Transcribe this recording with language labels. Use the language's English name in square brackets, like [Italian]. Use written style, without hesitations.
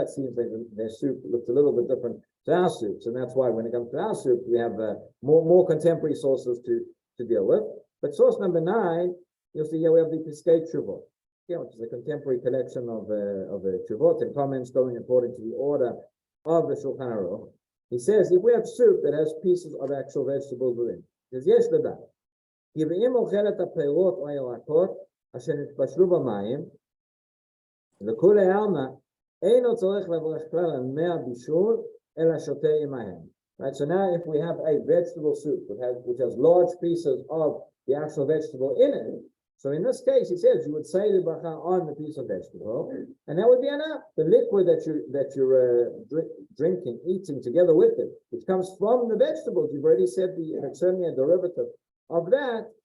[English] It seems their soup looks a little bit different to our soups, and that's why when it comes to our soup, we have more contemporary sources to deal with. But source number 9, you'll see here we have the Piskei Teshuvot, which is a contemporary collection of Teshuvot and comments going according to the order of the Shulchan Aruch. He says if we have soup that has pieces of actual vegetables within, he says yes לדעת. [Hebrew] כי ואם אוכלת הפירות או הירקות אשר נתבשלו במים וכולי עלמא אינו צורך לברך כלל על מי הבישול אלא שותה עמהם. [English] Right, so now if we have a vegetable soup which has large pieces of the actual vegetable in it, so in this case, he says you would say the bracha on the piece of vegetable, and that would be enough. The liquid that you're drinking, eating together with it, which comes from the vegetables, you've already said it's certainly a derivative of that.